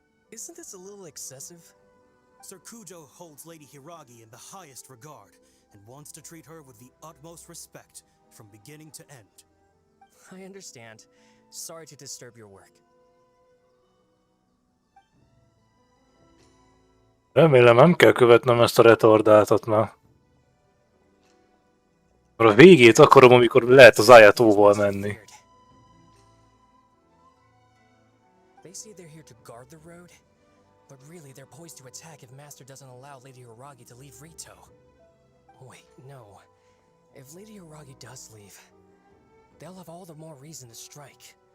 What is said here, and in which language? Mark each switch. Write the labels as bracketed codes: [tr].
[en] Isn't this a little excessive? Sir Kujo holds Lady Hiragi in the highest regard and wants to treat her with the utmost respect from beginning to end. I understand. Sorry to disturb your work. [hu] Remélem nem kell követnem ezt a retardáltat már. A végét akarom, amikor lehet az Ayatóval menni. [en] They say they're here to guard the road, but really they're poised to attack if Master doesn't allow Lady Hiragi to leave Rito. Wait, no. If Lady Hiragi does leave, they'll have all the more reason to strike.